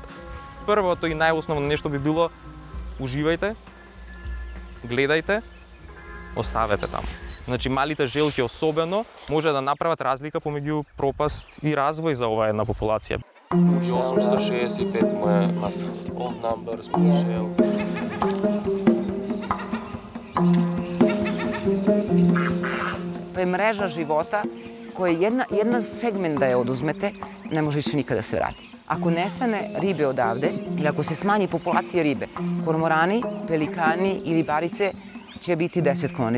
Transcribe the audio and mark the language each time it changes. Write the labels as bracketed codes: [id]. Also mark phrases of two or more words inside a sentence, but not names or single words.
[mk] Првото и најосновно нешто би било: уживајте, гледајте, оставете таму. Значи, малите желки особено може да направат разлика помеѓу пропаст и развој за оваа една популација. 865 му е маса. [en] Old number, smooth shell. [hr] To je mreža života koja jedan segment da je oduzmete, ne može više nikada se vrati. Ako nestane ribe odavde ili ako se smanji populacija ribe, kormorani, pelikani i ribarice će biti desetkovani.